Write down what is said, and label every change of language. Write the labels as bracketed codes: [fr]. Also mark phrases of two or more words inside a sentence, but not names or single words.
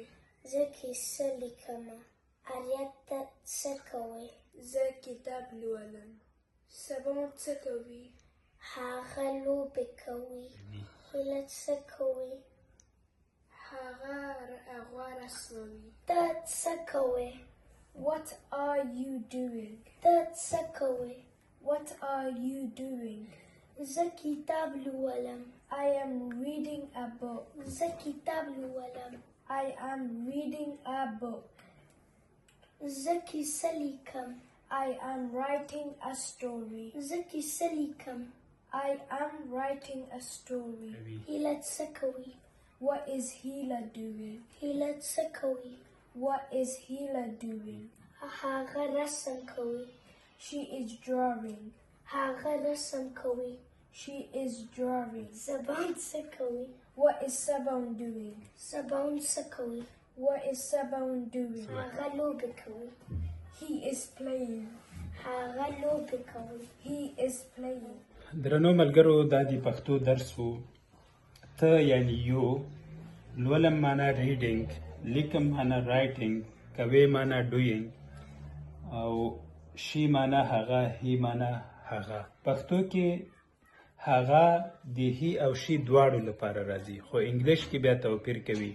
[ps] زه کیسه لیکمه. اریت ته څه کوې؟ زه کتاب لولم. سبون څه کوي؟ هغه لوبې کوي. هیله څه کوي؟ هغه غوا رسموي. ته څه کوې؟ [en] What are you doing? [ps] ته څه کوې؟ [en] What are you doing? [ps] زه کتاب لولم. [en] I am reading a book. [ps] زه کتاب لولم. [en] I am reading a book. [ps] زه کیسه لیکم. [en] I am writing a story. [ps] زه کیسه لیکم. [en] I am writing a story. [ps] هیله څه کوي؟ [en] What is Hila doing? [ps] هیله څه کوي؟ [en] What is Hila doing? [ps] هغه رسم کوي. [en] She is drawing. [ps] هغه رسم کوي. [en] She is drawing. [ps] زبان څه کوي؟ [en] What is Sabon doing? [ps] زبان څه کوي؟ [en] What is Sabon doing? [ps] هغه لوبې کوي. [en] He is playing. [ps] هغه لوبې کوي. [en] He is playing. [ps] درنو ملګرو دا د پښتو درس وو. ته یعنی یو، لولم معنا ریډینګ، لیکم معنا رایټینګ، کوي معنا ډوینګ او شي معنا هغه، هی معنا هغه. پښتو کې هغه د هی او شي دواړو لپاره راځي، خو انګلیش کې بیا توپیر کوي.